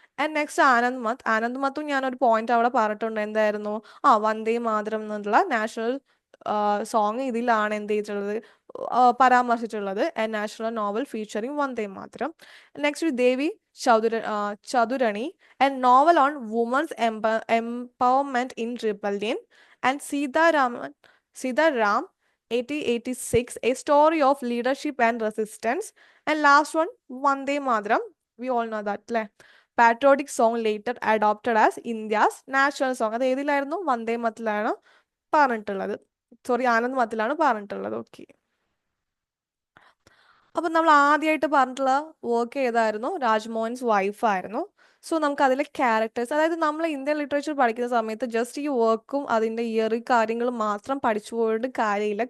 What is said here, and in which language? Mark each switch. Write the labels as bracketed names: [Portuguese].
[English] and next [Malayalam] Anand മത്ത്. ആനന്ദ് മത്തും ഞാനൊരു point അവിടെ പറഞ്ഞിട്ടുണ്ട്. എന്തായിരുന്നു, വന്ദേ മാതരം എന്നുള്ള നാഷണൽ സോങ് ഇതിലാണ് എന്ത് ചെയ്തിട്ടുള്ളത്, പരാമർശിച്ചിട്ടുള്ളത്. [English] A national novel featuring Vande Mataram. Next Devi Chaudhurani, a novel on women's empowerment in rebellion. And Sitaram 1886, a story of leadership and resistance. And last one, Vande Mataram, we all know that [Malayalam] അല്ലേ, [English] patriotic song later adopted as India's national song. [Malayalam] അത് ഏതിലായിരുന്നു, വന്ദേ മാതരത്തിലാണ് പറഞ്ഞിട്ടുള്ളത്, sorry Anand മാതരത്തിലാണ് പറഞ്ഞിട്ടുള്ളത്. Okay, അപ്പം നമ്മൾ ആദ്യമായിട്ട് പറഞ്ഞിട്ടുള്ള work ഏതായിരുന്നു, രാജ്മോഹൻസ് വൈഫായിരുന്നു. So നമുക്ക് അതിലെ ക്യാരക്ടേഴ്സ്, അതായത് നമ്മൾ ഇന്ത്യൻ ലിറ്ററേച്ചർ പഠിക്കുന്ന സമയത്ത് ജസ്റ്റ് ഈ വർക്കും അതിൻ്റെ ഇയറി കാര്യങ്ങളും മാത്രം പഠിച്ചു പോയിട്ട് കാര്യമില്ല.